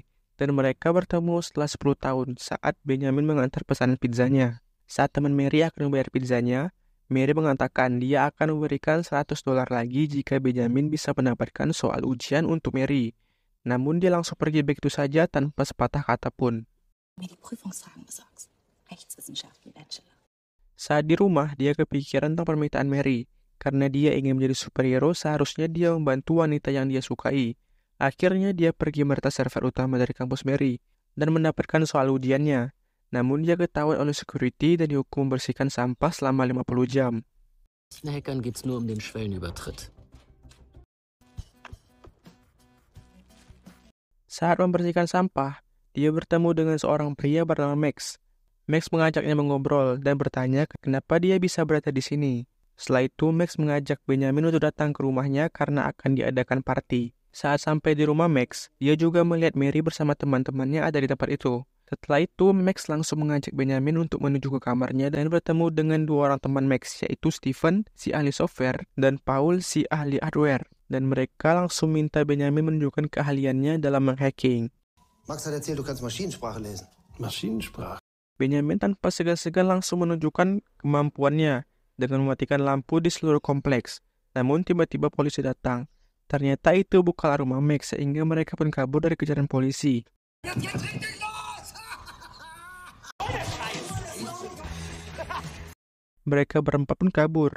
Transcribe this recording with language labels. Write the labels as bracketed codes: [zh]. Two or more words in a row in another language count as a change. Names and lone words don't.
[id] Dan mereka bertemu setelah 10 tahun saat Benjamin mengantar pesanan pizzanya. Saat teman Mary akan membayar pizzanya, Mary mengatakan dia akan memberikan $100 lagi jika Benjamin bisa mendapatkan soal ujian untuk Mary. Namun dia langsung pergi begitu saja tanpa sepatah kata pun. [de] Mir die Prüfungsfragen besorgst. Rechtswissenschaftler Bachelor. [id] Saat di rumah, dia kepikiran tentang permintaan Mary. Karena dia ingin menjadi superhero, seharusnya dia membantu wanita yang dia sukai. Akhirnya dia pergi meretas server utama dari kampus Mary dan mendapatkan soal ujiannya. Namun dia ketahuan oleh security dan dihukum membersihkan sampah selama 50 jam. [de] Den Hackern geht's nur um den Schwellenübertritt. [id] Saat membersihkan sampah, dia bertemu dengan seorang pria bernama Max. Max mengajaknya mengobrol dan bertanya kenapa dia bisa berada di sini. Setelah itu, Max mengajak Benjamin untuk datang ke rumahnya karena akan diadakan party. Saat sampai di rumah Max, dia juga melihat Mary bersama teman-temannya ada di tempat itu. Setelah itu, Max langsung mengajak Benjamin untuk menuju ke kamarnya dan bertemu dengan 2 orang teman Max, yaitu Steven, si ahli software, dan Paul, si ahli hardware. Dan mereka langsung minta Benjamin menunjukkan keahliannya dalam menghacking. [de] Max hat erzählt, du kannst Maschinensprache lesen. Maschinensprache. [id] Benjamin tanpa segan-segan langsung menunjukkan kemampuannya dengan mematikan lampu di seluruh kompleks. Namun tiba-tiba polisi datang. Ternyata itu bukanlah rumah Max sehingga mereka pun kabur dari kejaran polisi. Mereka berempat pun kabur.